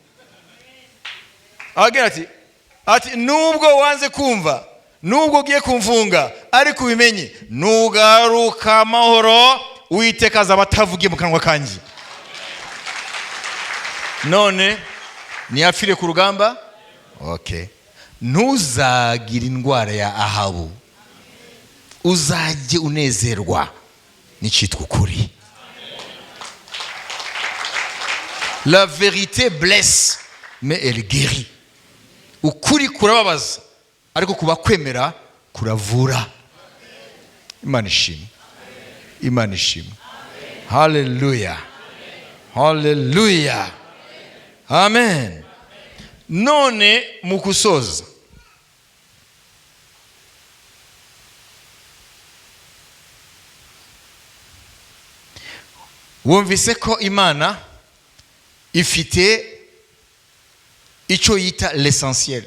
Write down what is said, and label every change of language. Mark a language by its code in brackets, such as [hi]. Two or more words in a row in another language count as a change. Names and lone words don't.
[rw] Agenda ati nubwo wanze kumva, nubwo ugiye kumfunga, ariko ubimenye nugaruka amahoro Uwiteka azaba atavugiye mu kanwa kanjye. None niyafire ku rugamba? Okay. Ntuzagira indwara ya Ahabu, uzajye unezerwa n'icitwa ukuri. [fr] La vérité blesse mais elle guérit. [rw] Ukuri kurababaza ariko kuba kwemera kuravura. Imana ishimwe. Imana ishimwe. Hallelujah. Hallelujah. Amen. None mu kusoza, wumvise ko Imana ifite icyo yita l'essentiel.